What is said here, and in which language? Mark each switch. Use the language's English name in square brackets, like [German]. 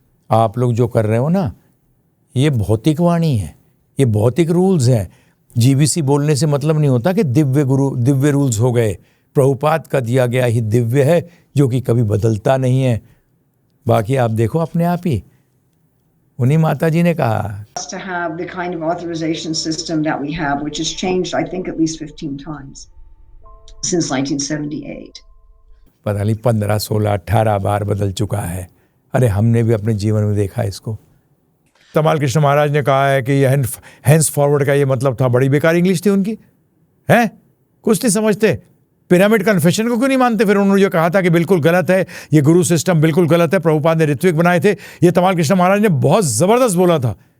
[Hindi] आप लोग जो कर रहे हो ना, ये भौतिक वाणी है, ये भौतिक रूल्स हैं। जीबीसी बोलने से मतलब नहीं होता कि दिव्य रूल्स हो गए। प्रभुपाद का दिया गया ही दिव्य है, जो कि कभी बदलता नहीं है। बाकी आप देखो अपने आप ही, उन्हीं माता जी ने कहा [English] to have the kind of authorization system that we have, which has changed, I think, at least 15 times since 1978. [Hindi] पता नहीं 15, 16, 18 बार बदल चुका है। अरे हमने भी अपने जीवन में देखा इसको। तमाल कृष्ण महाराज ने कहा है कि ये हैंस फॉरवर्ड का ये मतलब था, बड़ी बेकार इंग्लिश थी उनकी, हैं, कुछ नहीं समझते। पिरामिड कन्फेशन को क्यों नहीं मानते? फिर उन्होंने जो कहा था कि बिल्कुल गलत है, ये गुरु सिस्टम बिल्कुल गलत है, प्रभुपाद ने ऋत्विक बनाए थे, ये तमाल कृष्ण महाराज ने बहुत जबरदस्त बोला था।